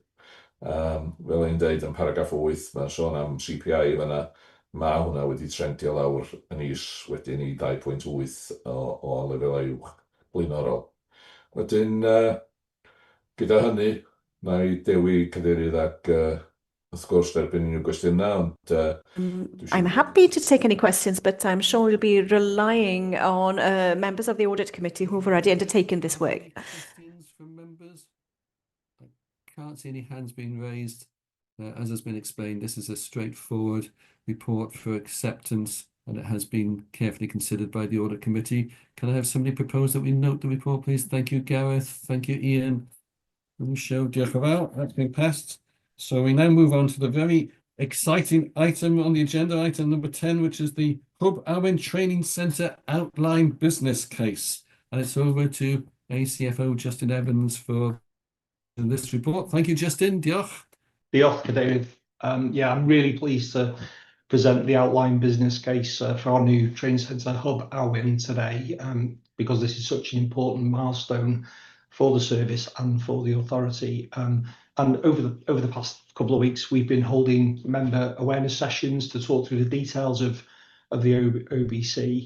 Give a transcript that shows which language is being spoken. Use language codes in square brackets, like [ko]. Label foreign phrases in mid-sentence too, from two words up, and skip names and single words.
[cy] Fel ein dweud yn paragraff 8, mae'n sôn am CPI fyna, mae hwnna wedi trendio lawr yn is wedyn i 2.8 o lefelau uwch blaenorol. Wedyn, gyda hynny, na i dewi cadeirydd ac wrth gwrs derbyn unrhyw gwestiynau, ond... [en] I'm happy to take any questions, but I'm sure we'll be relying on members of the Audit Committee who have already undertaken this work. Questions from members? I can't see any hands being raised. As has been explained, this is a straightforward report for acceptance, and it has been carefully considered by the Audit Committee. Can I have somebody propose that we note the report, please? Thank you, Gareth. Thank you, Ian. [cy] Show diolch yn fawr. [en] That's been passed. So we now move on to the very exciting item on the agenda, item number 10, which is the Hub Owen Training Centre Outline Business Case. And it's over to ACFO Justin Evans for this report. Thank you, Justin. [cy] Diolch. Diolch, Cadeirydd. [en] Yeah, I'm really pleased to present the outline business case for our new training centre Hub Owen today, because this is such an important milestone for the service and for the authority. And over the past couple of weeks, we've been holding member awareness sessions to talk through the details of the OBC.